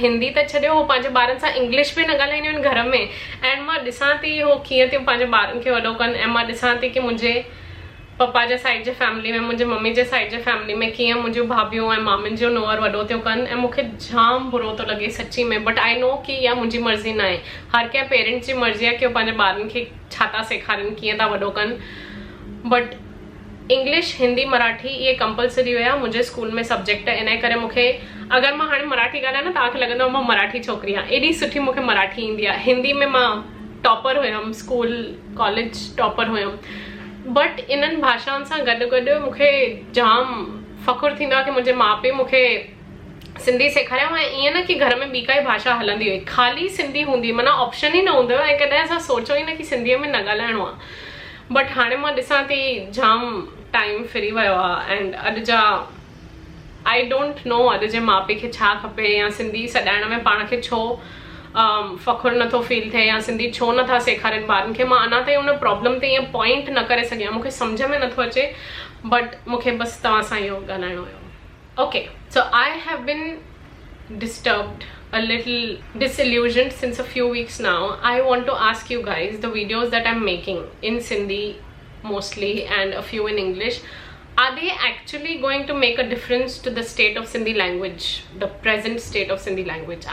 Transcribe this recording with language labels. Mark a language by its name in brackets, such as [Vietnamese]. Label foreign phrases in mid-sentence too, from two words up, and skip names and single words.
[Sindhi] हिंदी त छॾियो, हो पंहिंजे ॿारनि सां इंग्लिश बि न ॻाल्हाईंदियूं आहिनि घर में, ऐं मां ॾिसां थी हो कीअं थियूं पंहिंजे ॿारनि खे वॾो कनि। ऐं मां ॾिसां थी कि मुंहिंजे पप्पा जे साइड जे फैमिली में, मुंहिंजे मम्मी जे साइड जे फैमिली में कीअं मुंहिंजूं भाभियूं ऐं मामियुनि जो नुंहुर वॾो थियूं कनि, ऐं मूंखे जाम बुरो थो लॻे सच्ची में। [English] but I know [Sindhi] कि इहा मुंहिंजी मर्ज़ी न आहे, हर कंहिं पेरेंट्स जी मर्ज़ी आहे कि उहो पंहिंजे ॿारनि खे छा था सेखारनि, कीअं था वॾो कनि। बट इंग्लिश, हिंदी, मराठी इहे कंपलसरी हुया मुंहिंजे स्कूल में सब्जेक्ट। इन करे मूंखे, अगरि मां हाणे मराठी ॻाल्हायां न, तव्हांखे लॻंदो मां मराठी छोकिरी आहियां, एॾी सुठी मूंखे मराठी ईंदी आहे। हिंदी में मां टॉपर हुयमि, [English] school college topper [Sindhi] हुयमि। बट इन्हनि भाषाउनि सां गॾु गॾु मूंखे जाम फ़ख़ुरु थींदो आहे कि मुंहिंजे माउ पीउ मूंखे सिंधी सेखारियो। ऐं ईअं न कि घर में ॿी काई भाषा हलंदी हुई, ख़ाली सिंधी हूंदी, माना ऑप्शन ई न हूंदो हुयो। ऐं कॾहिं असां सोचो ई न कि सिंधीअ में न ॻाल्हाइणो आहे। बट हाणे मां ॾिसां थी जाम टाइम फिरी वियो आहे, एंड अॼु जा [English] I don't know [Sindhi] अॼु जे माउ पीउ खे छा खपे, या सिंधी सॾाइण में पाण खे छो फ़ख़ुरु नथो फील थिए, या सिंधी छो नथा सेखारनि ॿारनि खे। मां अञा ताईं उन प्रॉब्लम ते ईअं पॉइंट न करे सघी आहियां, मूंखे सम्झ में नथो अचे। बट मूंखे बसि तव्हां सां इहो ॻाल्हाइणो हुयो। [English] okay, so I have been disturbed, a little disillusioned since a few weeks now. I want to ask you guys, the videos that I'm making in Sindhi mostly and a few in English, are they actually going to make a difference to the state of Sindhi language, the present state of Sindhi language?